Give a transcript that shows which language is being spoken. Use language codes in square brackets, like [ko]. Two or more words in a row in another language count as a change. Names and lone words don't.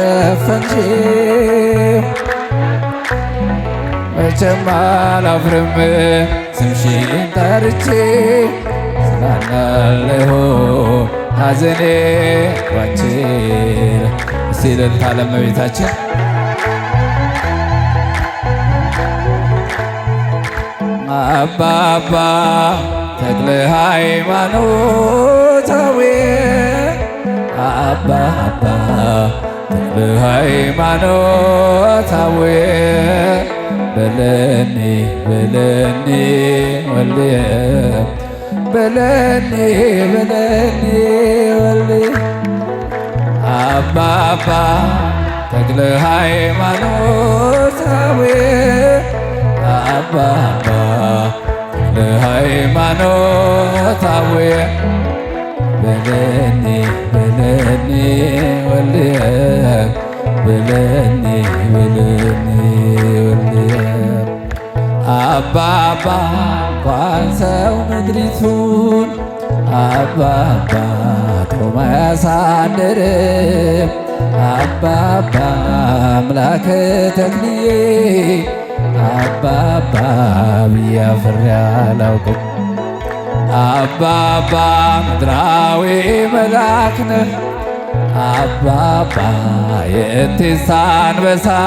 [am] ሸፈንሽው መቼም አላፍርም ስምሽን ጠርቼ ጽናናለሁ ሐዘኔ ባንቺ። እስቲ እልልታ ለእመቤታችን። አባባ ተክለ ሃይማኖታዊ አባባ ተክለ ሃይማኖታዊ [gez] በለኒ በለኒ ወልየ በለኒ በለኒ ወልየ [am] አባባ ተክለ ሃይማኖታዊ አባባ ተክለ [gez] ሃይማኖታዊ በለኒ በለኒ ወልየ በለኒ በለኒ ወልየ [am] አባባ እንኳን ሰው ምድሪቱን አባባ ጦማ ያሳድርም አባባ አምላከ ተክልዬ አባባ ብዬ አፍሬ አላውቅም። አባባ ምድራዊ መልአክ ነህ አባባ የእንቲሳ አንበሳ